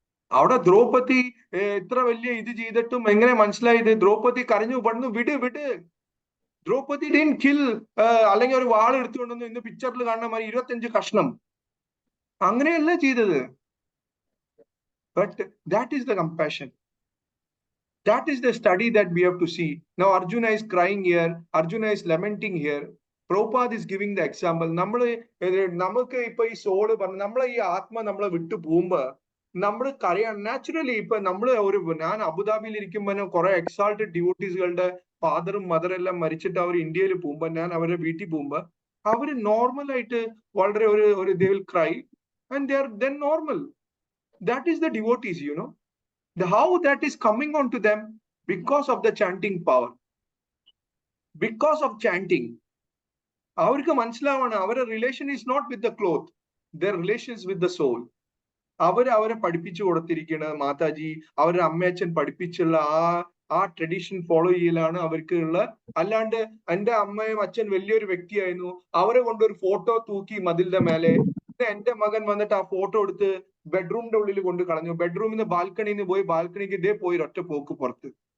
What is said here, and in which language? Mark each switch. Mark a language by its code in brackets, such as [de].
[ml] അവിടെ ദ്രൗപദി ഇത്ര വലിയ ഇത് ചെയ്തിട്ടും എങ്ങനെ മനസ്സിലായത്? ദ്രൗപദി കരഞ്ഞു പറഞ്ഞു, വിട്. ദ്രൗപദി ഡിൻ കിൽ, അല്ലെങ്കിൽ ഒരു വാൾ എടുത്തുകൊണ്ടു ഇന്ന് പിക്ചറിൽ കാണുന്ന മാതിരി 25 കഷ്ണം, അങ്ങനെയല്ല ചെയ്തത്. [en] But that is the compassion. That is the study that we have to see. Now Arjuna is crying here, Arjuna is lamenting here. Prabhupada is giving the example. [ml] നമുക്ക് ഇപ്പൊ ഈ സോള് പറഞ്ഞു, നമ്മളെ ഈ ആത്മ നമ്മളെ വിട്ടു പോകുമ്പോ നമ്മൾ കരയാൻ നാച്ചുറലി. ഇപ്പൊ ഞാൻ അബുദാബിയിൽ ഇരിക്കുമ്പോ കുറെ എക്സാൾട്ടഡ് ഡിവോട്ടീസുകളുടെ ഫാദറും മദറും എല്ലാം മരിച്ചിട്ട് അവർ ഇന്ത്യയിൽ പോകുമ്പോ, ഞാൻ അവരുടെ വീട്ടിൽ പോകുമ്പോ അവര് നോർമൽ ആയിട്ട് വളരെ ഒരു [en] they will cry and they are then normal. That is the devotees, you know. How that is coming on to them because of the chanting power, because of chanting. [ml] അവർക്ക് മനസ്സിലാവാണ് അവരുടെ [en] Relation is not with the cloth, their relation is with the soul. [ml] അവരെ പഠിപ്പിച്ചു കൊടുത്തിരിക്കുന്നത് മാതാജി, അവരുടെ അമ്മയച്ഛൻ പഠിപ്പിച്ചുള്ള ആ tradition follow ചെയ്യലാണ് അവർക്ക് ഉള്ള. അല്ലാണ്ട് എന്റെ അമ്മയും അച്ഛൻ വലിയൊരു വ്യക്തിയായിരുന്നു, അവരെ കൊണ്ടൊരു ഫോട്ടോ തൂക്കി മതിലിന്റെ മേലെ, എന്റെ മകൻ വന്നിട്ട് ആ ഫോട്ടോ എടുത്ത് ബെഡ്റൂമിന്റെ ഉള്ളിൽ കൊണ്ട് കളഞ്ഞു, ബെഡ്റൂമിൽ നിന്ന് ബാൽക്കണിയിൽ നിന്ന് പോയി ബാൽക്കണിക്ക് ഇതേ പോയി ഒറ്റ പോക്ക് പുറത്ത്.